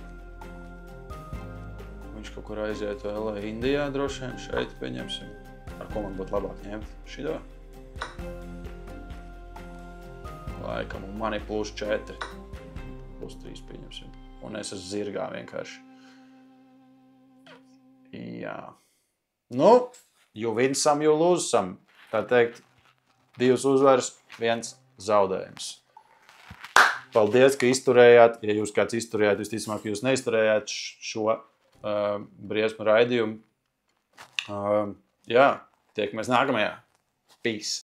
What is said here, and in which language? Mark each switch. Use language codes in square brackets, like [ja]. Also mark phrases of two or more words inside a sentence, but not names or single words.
[lv] Viņš kaut kur aiziet vēl Indijā droši vien, šeit pieņemsim. Ar ko man būtu labāk ņemt? Šito? Laikam, un man ir +4. +3 pieņemsim. Un es esmu zirgā vienkārši. Jā. Nu, [en] you win some, you lose some. [lv] Tā teikt, 2 uzvaras, 1 zaudējums. Paldies, ka izturējāt. Ja jūs kāds izturējāt, visticamāk, jūs neizturējāt šo briesmu raidījumu. Jā, tiekamies nākamajā. Peace!